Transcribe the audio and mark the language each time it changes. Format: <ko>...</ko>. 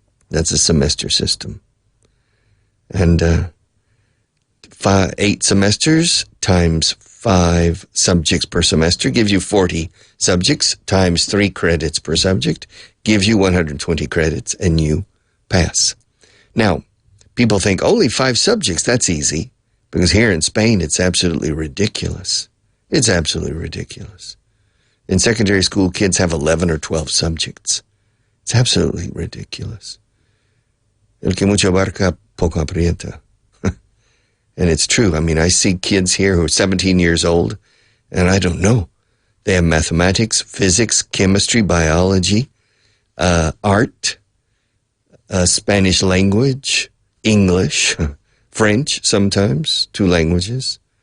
<en>That's a semester system. And 8 semesters times 5 subjects per semester gives you 40 subjects times 3 credits per subject gives you 120 credits and you pass. Now, people think only 5 subjects, that's easy. Because here in Spain, it's absolutely ridiculous. It's absolutely ridiculous. In secondary school, kids have 11 or 12 subjects. It's absolutely ridiculous.</en> <es>El que mucho abarca, poco aprieta.</es> <en>And it's true. I mean, I see kids here who are 17 years old, and I don't know. They have mathematics, physics, chemistry, biology, art, Spanish language, English, French sometimes, 2 languages.</en>